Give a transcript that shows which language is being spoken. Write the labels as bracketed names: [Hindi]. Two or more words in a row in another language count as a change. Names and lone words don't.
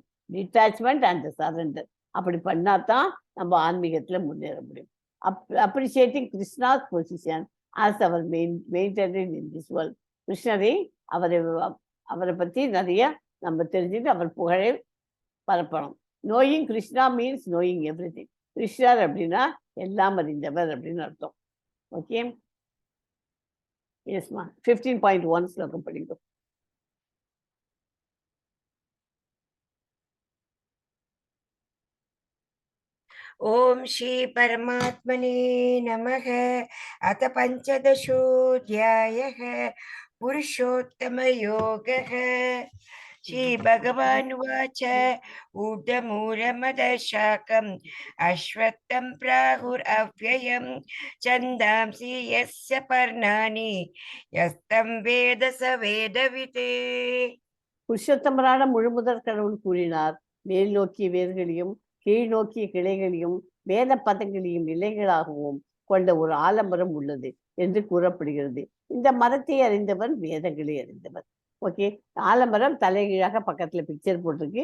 [English] detachment and surrender. [Tamil] அப்படி பண்ணாதான் நம்ம ஆன்மீகத்தில் முன்னேற முடியும். [English] appreciating Krishna's position as our maintain in this world. [Tamil] கிருஷ்ணரை அவரை பற்றி நிறைய நம்ம தெரிஞ்சுட்டு அவர் புகழை பரப்பணும். [English] knowing Krishna means knowing everything. [Tamil] கிருஷ்ணர் அப்படின்னா எல்லாம் அறிந்தவர் அப்படின்னு அர்த்தம். ஓகே, எஸ்மா. 15.1 ஸ்லோகம் படிக்கும். [Sanskrit] ओम श्री परमात्मने नमः। अथ पंचदशोऽध्यायः पुरुषोत्तमयोगः। श्री भगवानुवाच ऊर्ध्वमूलमदशाकम् अश्वत्थं प्राहुरव्ययं छन्दांसि यस्य पर्णानि यस्तं वेद स वेदवित्. [Tamil] புருஷோத்தமரான முழுமுதற் கடவுள் கூறினார், மேல் நோக்கிய வேர்களையும் கீழ் நோக்கிய கிளைகளையும் வேத பதங்களையும் நிலைகளாகவும் கொண்ட ஒரு ஆலமரம் உள்ளது என்று கூறப்படுகிறது. இந்த மரத்தை அறிந்தவன் வேதங்களை அறிந்தவன். ஓகே, ஆலமரம் தலைகீழாக பக்கத்துல பிக்சர் போட்டிருக்கு.